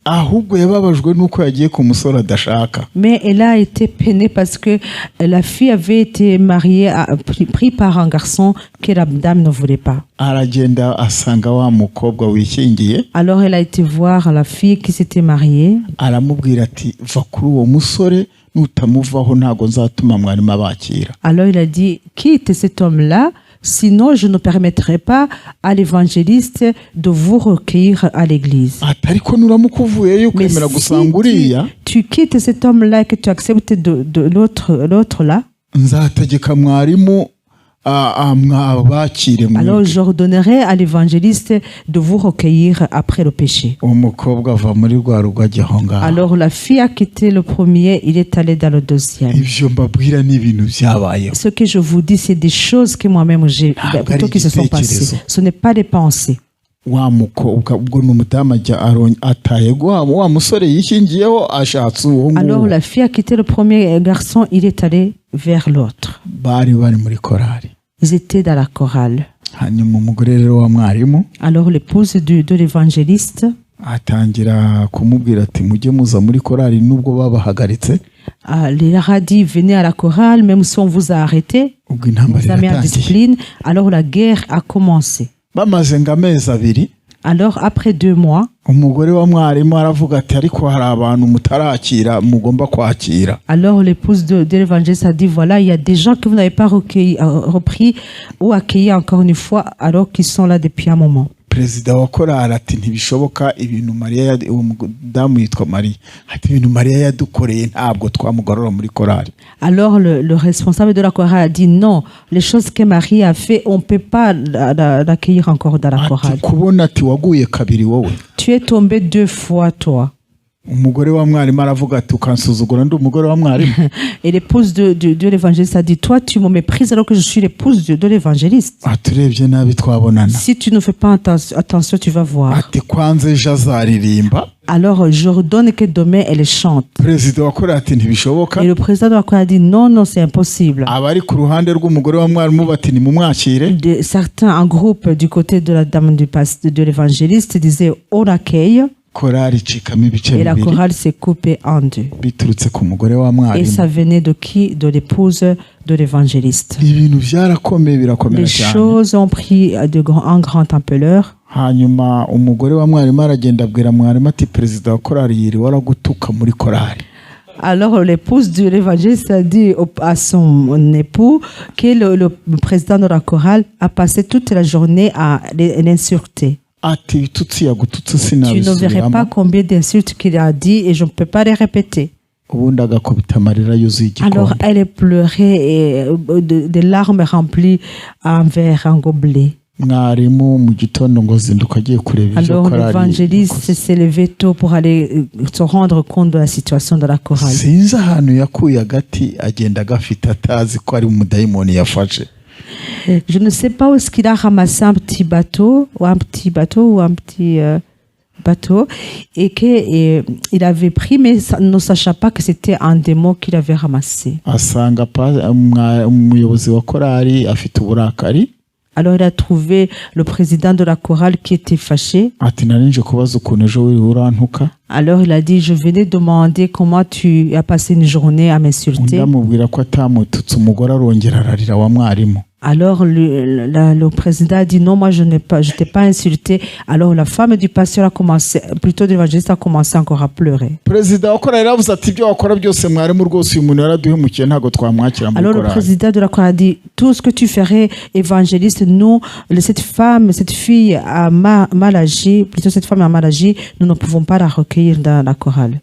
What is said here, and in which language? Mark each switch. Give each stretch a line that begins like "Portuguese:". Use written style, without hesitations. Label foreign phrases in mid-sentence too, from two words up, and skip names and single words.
Kinyarwanda: ahubwo yababajwe nuko yagiye ku musore adashaka.
French: Mais elle a été peinée parce que la fille avait été mariée, pris par un garçon que la dame ne voulait pas.
Kinyarwanda: Aragenda asanga wa mukobwa wishyingiye,
French: Alors elle a été voir la fille qui s'était mariée.
Kinyarwanda: aramubwira ati va kuri uwo musore nutamuvaho ntago nzatuma mwarimu abakira.
French: Alors il a dit, quitte cet homme-là, sinon je ne permettrai pas à l'évangéliste de vous recueillir à l'église.
Kinyarwanda: Ati ariko nuramuka uvuyeyo
French: Mais
Kinyarwanda: ukemera
French: si
Kinyarwanda: gusanga uriya,
French: tu quittes cet homme-là et que tu acceptes de l'autre là,
Kinyarwanda: nzategeka mwarimu mwabakire
French: alors
Kinyarwanda: mwebwe.
French: j'ordonnerai à l'évangéliste de vous recueillir après le péché.
Kinyarwanda: Umukobwa ava muri rwa rugo ajya aho ngaho.
French: Alors la fille a quitté le premier, il est allé dans le deuxième.
Kinyarwanda: Ibyo mbabwira ni ibintu byabayeho.
French: Ce que je vous dis, c'est des choses que moi-même j'ai, plutôt qui se sont passées. Ce n'est pas des pensées.
Kinyarwanda: Wa mukobwa ubwo ni umudamu ataye wa musore yishyingiyeho ashatse uwo
French: Alors
Kinyarwanda: nguwo.
French: la fille a quitté le premier garçon, il est allé vers l'autre.
Kinyarwanda: Bari muri korari.
French: Ils étaient dans la chorale.
Kinyarwanda: Hanyuma umugore rero wa mwarimu
French: Alors l'épouse de l'évangéliste
Kinyarwanda: atangira kumubwira ati mujye muza muri korari nubwo babahagaritse.
French: leur a dit, venez à la chorale, même si on vous a arrêté,
Kinyarwanda: Ubwo intambara
French: vous a mis en
Kinyarwanda: iratangiye.
French: discipline. Alors la guerre a commencé.
Kinyarwanda: Bamaze ng'amezi abiri,
French: Alors après 2 mois,
Kinyarwanda: umugore wa mwarimu aravuga ati ariko hari abantu mutarakira mugomba kwakira.
French: alors l'épouse de l'évangéliste a dit, voilà, il y a des gens que vous n'avez pas repris ou accueillis encore une fois, alors qu'ils sont là depuis un moment.
Kinyarwanda: Perezida wa korari ati ntibishoboka ibintu Mariya uwo mudamu yitwa Mariya ati ibintu Mariya yadukoreye ntabwo twamugarura muri korari.
French: Alors le responsable de la chorale a dit, non, les choses que Marie a fait, on ne peut pas l'accueillir encore dans la chorale.
Kinyarwanda: Ati kubona ati waguye kabiri wowe.
French: Tu es tombé 2 fois, toi.
Kinyarwanda: Umugore wa mwarimu aravuga ati ukansuzugura ndi umugore wa mwarimu.
French: Et l'épouse de l'évangéliste a dit, toi, tu me méprises alors que je suis l'épouse de l'évangéliste.
Kinyarwanda: Aturebye nabi twabonana.
French: Si tu ne fais pas attention, tu vas voir.
Kinyarwanda: Ati kwanze ejo azaririmba.
French: Alors, j'ordonne que demain, elle chante.
Kinyarwanda: Perezida wa korari ati ntibishoboka.
French: Et le président de la chorale a dit, non, non, c'est impossible.
Kinyarwanda: Abari ku ruhande rw'umugore wa mwarimu bati nimumwakire.
French: Certains, un groupe du côté de la dame de l'évangéliste disaient, on accueille.
Kinyarwanda: Korari icikamo ibice
French: Et la
Kinyarwanda: bibiri
French: chorale s'est coupée en 2.
Kinyarwanda: biturutse ku mugore wa
French: Et
Kinyarwanda: mwarimu.
French: ça venait de qui? De l'épouse de l'évangéliste.
Kinyarwanda: Ibintu byarakomeye birakomera
French: Les
Kinyarwanda: cyane.
French: choses ont pris un grand ampleur.
Kinyarwanda: Hanyuma umugore wa mwarimu aragenda abwira mwarimu ati perezida wa korari yiri waragutuka muri korari.
French: Alors l'épouse de l'évangéliste a dit à son époux que le président de la chorale a passé toute la journée à l'insulter.
Kinyarwanda: Ati ibitutsi yagututse
French: Tu ne verrais pas
Kinyarwanda: sinabisubiramo.
French: combien d'insultes qu'il a dit et je ne peux pas les répéter.
Kinyarwanda: Ubundi agakubita amarira yuzuye
French: Alors
Kinyarwanda: igikombe.
French: elle pleurait et des larmes remplies un verre, un gobelet.
Kinyarwanda: mwarimu mu gitondo ngo zinduka agiye kureba ibyo
French: Alors
Kinyarwanda: korali
French: l'évangéliste s'est levé tôt pour aller se rendre compte de la situation de la chorale.
Kinyarwanda: sinzi ahantu yakuye agati agenda agafite atazi ko ari umudayimoni yafashe.
French: Je ne sais pas où est-ce qu'il a ramassé un petit bateau ou un petit bateau et qu'il avait pris, mais ne sachant pas que c'était un démon qu'il avait ramassé.
Kinyarwanda: asanga umuyobozi wa korali afite uburakari.
French: Alors il a trouvé le président de la chorale qui était fâché.
Kinyarwanda: ati narinje kubaza ukuntu ejo wiriwe urantuka.
French: Alors il a dit, je venais demander comment tu as passé une journée à m'insulter.
Kinyarwanda: undi amubwira ko atamututse, umugore arongera ararira wa mwarimu.
French: Alors le président a dit non, moi je t'ai pas insulté. Alors la femme du pasteur a commencé, plutôt de l'évangéliste a commencé encore à pleurer.
Kinyarwanda: perezida wa korali yaravuze ati ibyo wakora byose mwarimu rwose uyu muntu yaraduhemukiye ntabwo twamwakira muri
French: Alors le
Kinyarwanda: korali.
French: président de la chorale a dit, tout ce que tu ferais, évangéliste, nous, cette fille a mal agi, plutôt cette femme a mal agi, nous ne pouvons pas la recueillir dans la chorale.